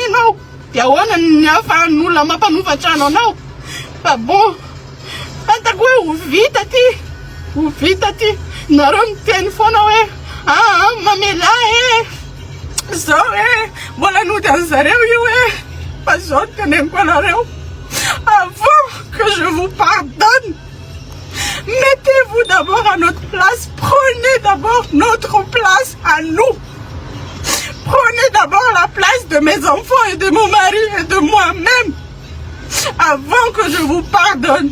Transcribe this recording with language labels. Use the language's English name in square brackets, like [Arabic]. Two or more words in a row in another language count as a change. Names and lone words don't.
[Malagasy] ianao dia ahoana ny ahafahan'olona mampanova trano anao fa bon fantako hoe ho vita ty nareo miteny foana hoe mamela zao mbola nody an'zareo io fa zao teneniko anareo [French] avant que je vous pardonne mettez-vous d'abord à notre place prenez d'abord notre place à nous prenez d'abord la place de mes enfants et de mon mari et de moi-même avant que je vous pardonne.